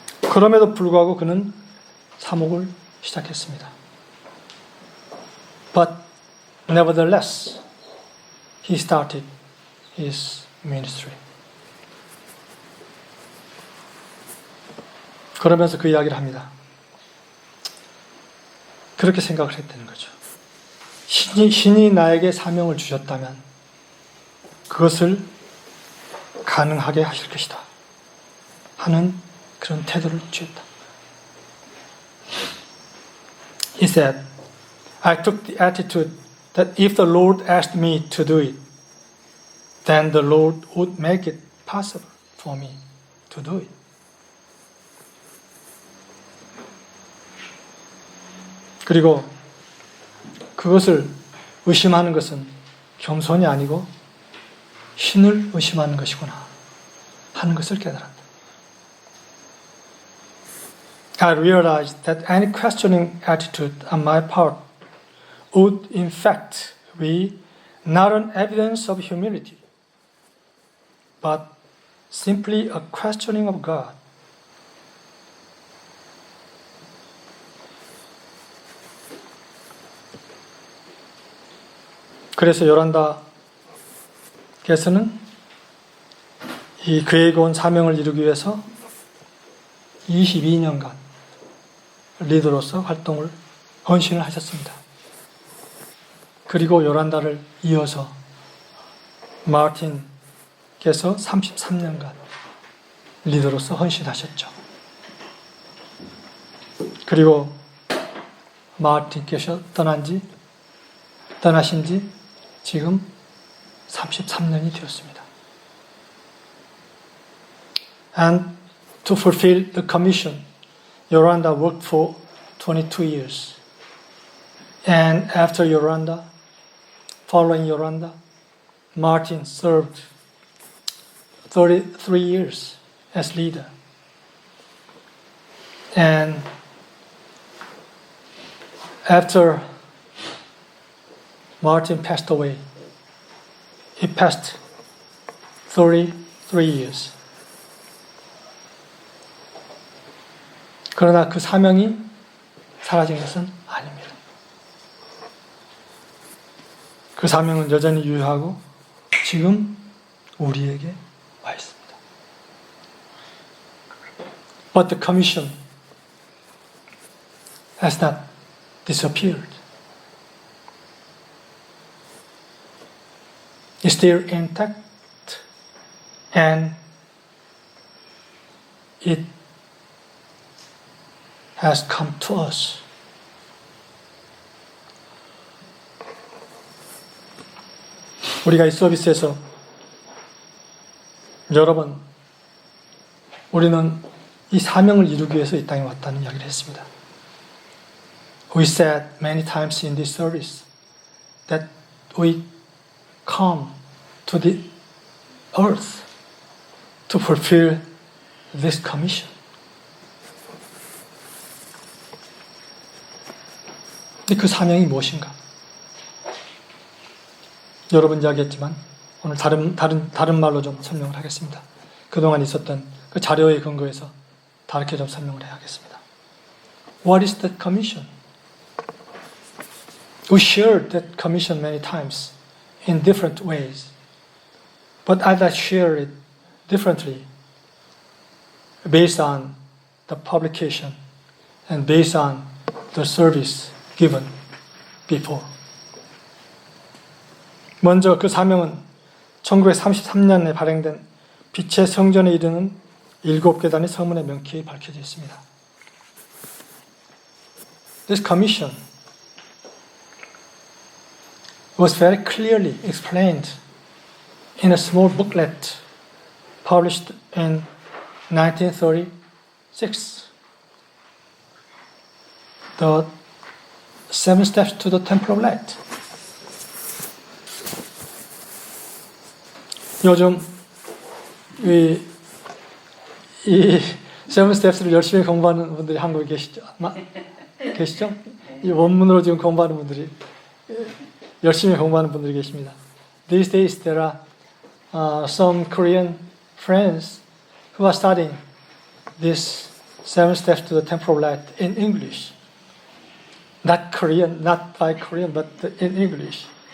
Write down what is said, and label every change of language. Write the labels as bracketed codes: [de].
[ko] 그럼에도 불구하고 그는 사목을 시작했습니다. [en] But nevertheless, he started his ministry. [ko] 그러면서 그 이야기를 합니다. 그렇게 생각을 했다는 거죠. 신이 나에게 사명을 주셨다면 그것을 가능하게 하실 것이다 하는 그런 태도를 취했다. [en] He said, I took the attitude that if the Lord asked me to do it, then the Lord would make it possible for me to do it. [ko] 그리고 그것을 의심하는 것은 겸손이 아니고 신을 의심하는 것이구나 하는 것을 깨달았다. [en] I realized that any questioning attitude on my part would in fact be not an evidence of humility, but simply a questioning of God. [ko] 그래서 요란다께서는 이 그에게 온 사명을 이루기 위해서 22년간 리더로서 활동을 헌신을 하셨습니다. 그리고 요란다를 이어서 마틴께서 33년간 리더로서 헌신하셨죠. 그리고 마틴께서 떠나신 지 지금 33년이 되었습니다. [en] And to fulfill the commission, Yoranda worked for 22 years. And after Yoranda, following Yoranda, Martin served 33 years as leader. And after Martin passed away, he passed 33 years. [ko] 그러나 그 사명이 사라진 것은 아닙니다. 그 사명은 여전히 유효하고 지금 우리에게 와 있습니다. [en] But the commission has not disappeared. It's still intact and it has come to us. [ko] 우리가 이 서비스에서 여러 번 우리는 이 사명을 이루기 위해서 이 땅에 왔다는 이야기를 했습니다. [en] We said many times in this service that we come to the earth to fulfill this commission. [ko] 근데 그 사명이 무엇인가? 여러 번 이야기했지만 오늘 다른 말로 좀 설명을 하겠습니다. 그동안 있었던 그 자료에 근거해서 다르게 좀 설명을 해야겠습니다. [en] What is that commission? We shared that commission many times in different ways, but I'd like to share it differently based on the publication and based on the service given before. [ko] 먼저 그 사명은 1933년에 발행된 빛의 성전에 이르는 7계단의 서문에 명쾌히 밝혀져 있습니다. [en] this commission was very clearly explained in a small booklet published in 1936. The 7 Steps to the Temple of Light. [ko] 요즘 이 7 Steps를 열심히 공부하는 분들이 한국에 계시죠? 계시죠? 이 원문으로 지금 공부하는 분들이 열심히 공부하는 분들이 계십니다. [en] These days there are some Korean friends who are studying this 7 Steps to the Temple of Light in English. Not Korean, not by Korean, but in English.